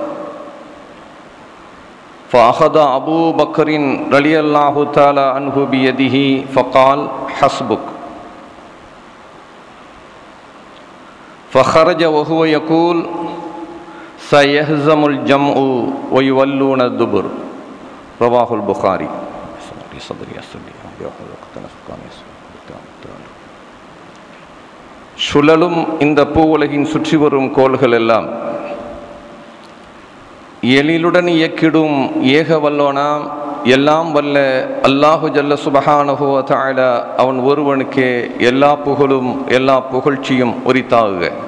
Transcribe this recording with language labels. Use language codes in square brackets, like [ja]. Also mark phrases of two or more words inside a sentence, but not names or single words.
[ar] فأخذ أبو بكر رضي الله تعالى عنه بيده فقال حسبك. فخرج وهو يقول سيهزم الجمع ويولون الدبر. رواه البخاري. [ta] சுழலும் இந்த பூவுலகின் சுற்றி வரும் கோள்கள் எல்லாம் எழிலுடன் இயக்கிடும் ஏக வல்லோனாம் எல்லாம் வல்ல [ar] الله جل سبحانه و تعالى [ta] அவன் ஒருவனுக்கே எல்லா புகழும் எல்லா புகழ்ச்சியும் உரித்தாகுக.